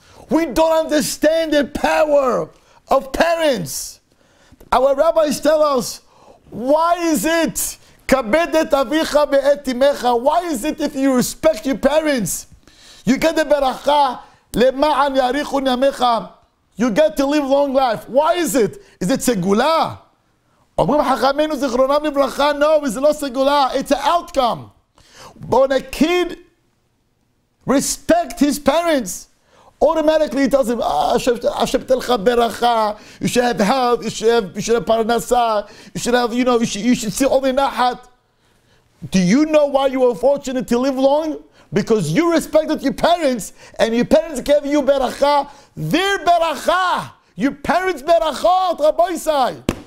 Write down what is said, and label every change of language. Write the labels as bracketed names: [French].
[English] We don't understand the power of parents. Our rabbis tell us, why is it [Hebrew] כבד את אביך ואת אמך? [English] Why is it if you respect your parents, you get the [Hebrew] ברכה למען יאריכו ימיך, [English] you get to live long life? Why is it? Is it סגולה? [Hebrew] אומרים חכמינו זיכרונם לברכה, no, זה לא סגולה, [English] it's an outcome. But when a kid respects his parents, automatically he tells him, [Hebrew] Hashem telcha beracha, [English] you should have health, you should have parnasa, you should have, you should see only nahat. Do you know why you were fortunate to live long? Because you respected your parents, and your parents gave you beracha, their beracha, your parents' berachot, Rabbi Yisai.